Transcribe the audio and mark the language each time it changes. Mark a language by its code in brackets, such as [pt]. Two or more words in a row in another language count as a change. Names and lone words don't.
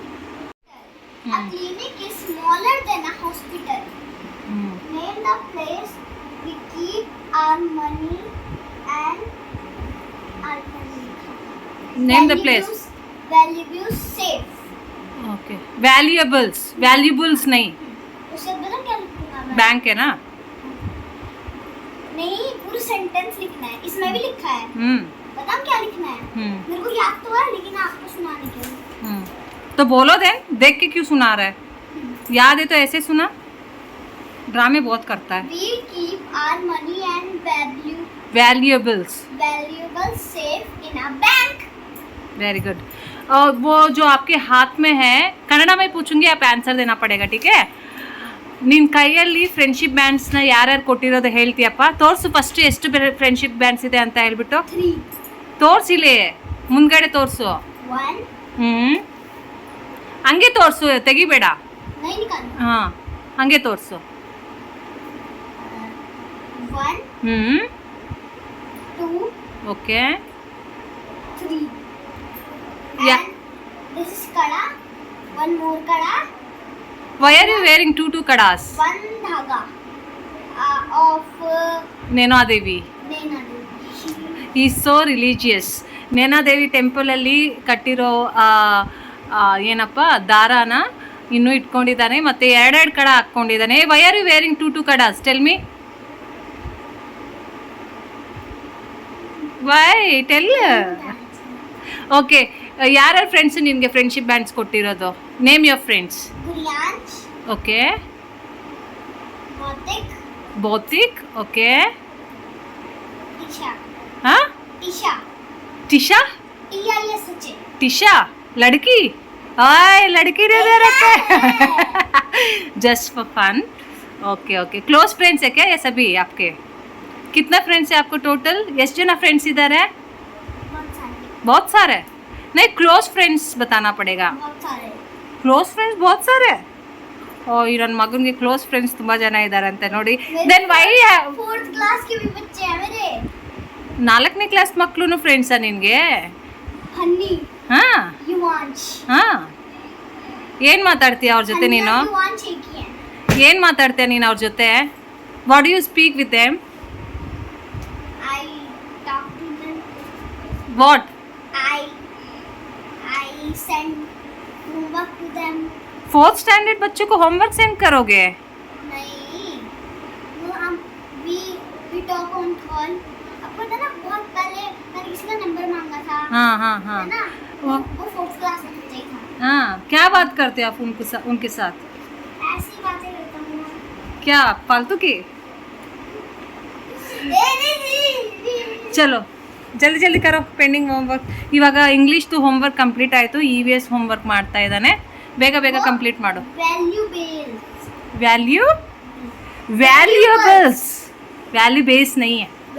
[en] A clinic is smaller than a hospital. Name the place we keep our money and our Name the place. Valuables safe. Okay. Valuables. Valuables नहीं. [hi] उसे पता क्या लिखूंगा मैं? बैंक है ना? नहीं, पूरा सेंटेंस लिखना है. इसमें भी लिखा है. बताऊं क्या लिखना है? मेरे को याद तो है, लेकिन आपको सुनाने के लिए. तो बोलो देन, देख के क्यों सुना रहा है? याद है तो ऐसे सुना. ड्रामे बहुत करता है. [en] We keep our money and valuables safe in a bank. Very good. [hi] और वो जो आपके हाथ में है, कन्नड़ में पूछूंगी, आप आंसर देना पड़ेगा, ठीक है? [kn] ನಿನ್ನ ಕೈಯಲ್ಲಿ [en] friendship bands [kn] ಯಾರ್ಯಾರು ಕೊಟ್ಟಿರೋದು ಹೇಳ್ತೀಯಪ್ಪ? ತೋರಿಸು ಫಸ್ಟ್, ಎಷ್ಟು [en] friendship bands [kn] ಇದೆ ಅಂತ ಹೇಳ್ಬಿಟ್ಟು. 3. ತೋರಿಸಿಲಿ, ಮುಂದ್ಗಡೆ ತೋರಿಸು. 1. ಹಂಗೆ ತೋರಿಸು, ತೆಗಿಬೇಡ. [hi] नहीं निकालना. [kn] ಹಾಂ, ಹಂಗೆ ತೋರಿಸು. 1. 2. ಓಕೆ. 3. [en] Yeah. And this is kada. One more kada. Why are you wearing two kadas? one dhaga of ನೇನಾದೇವಿ Nena. is so religious. [kn] ನೇನಾದೇವಿ ಟೆಂಪಲಲ್ಲಿ ಕಟ್ಟಿರೋ ಏನಪ್ಪ ದಾರಾನ ಇನ್ನೂ ಇಟ್ಕೊಂಡಿದ್ದಾನೆ ಮತ್ತು ಎರಡೆರಡು ಕಡ ಹಾಕ್ಕೊಂಡಿದ್ದಾನೆ. [en] Why are you wearing two kadas? Tell me why, tell. [kn] ಓಕೆ, ಯಾರ್ಯಾರು ಫ್ರೆಂಡ್ಸು ನಿನಗೆ [en] friendship bands [kn] ಕೊಟ್ಟಿರೋದು? [en] Name your friends. Gurianch, ಓಕೆ. Motik, ಭೌತಿಕ್. ಓಕೆ. Tisha. ಹಾಂ, Tisha. ಟಿಶಾ. T-I-S-H. [hi] टिशा लड़की? आय लड़की दे दे रखे [en] just for fun. Okay okay. close friends [hi] है क्या ये सभी आपके? कितना फ्रेंड्स है आपको टोटल? [kn] ಎಷ್ಟು ಜನ ಫ್ರೆಂಡ್ಸ್ ಇದ್ದಾರೆ? [hi] बहुत सारे. नहीं, [en] close friends [hi] बताना पड़ेगा. बहुत सारे. [en] close friends [hi] बहुत सारे. [kn] ಓ, ಈ ನನ್ನ ಮಗನಿಗೆ [en] close friends [kn] ತುಂಬ ಜನ ಇದ್ದಾರಂತೆ ನೋಡಿ. [en] then why [hi] 4th क्लास के भी बच्चे हैं मेरे. [kn] 4ನೇ ಕ್ಲಾಸ್ ಮಕ್ಕಳು ಫ್ರೆಂಡ್ಸಾ ನಿನಗೆ? [hi] हन्नी, ಹಾಂ युवांश. [kn] ಹಾಂ. ಏನು ಮಾತಾಡ್ತೀಯ ಅವ್ರ ಜೊತೆ ನೀನು? [hi] युवांश एक ही है. [kn] ಏನು ಮಾತಾಡ್ತೀಯ ನೀನು ಅವ್ರ ಜೊತೆ? [en] What do you speak with them? I talk to them. ವಾಟ್? I send homework to them. [hi] 4th स्टैंडर्ड बच्चों को [en] homework send [hi] करोगे? नहीं, वो हम [en] we talk on call. [hi] आपको पता ना बहुत पहले मैंने किसी का नंबर मांगा था. हाँ हाँ हाँ है ना? वो 4th क्लास में बच्चा ही था. हाँ. क्या बात करते हो आप उनके साथ? ऐसी बातें करता हूँ ना. क्या फालतू की? नहीं. चलो जल्दी जल्दी करो [en] pending homework. [kn] ಇವಾಗ ಇಂಗ್ಲೀಷ್ದು [en] homework complete [kn] ಆಯಿತು. [en] EVS homework [kn] ಮಾಡ್ತಾ ಇದ್ದಾನೆ. ಬೇಗ ಬೇಗ ಕಂಪ್ಲೀಟ್ ಮಾಡು. [en] Valuables. [hi] वैल्यूएबल्स. [en] value base [hi] नहीं है.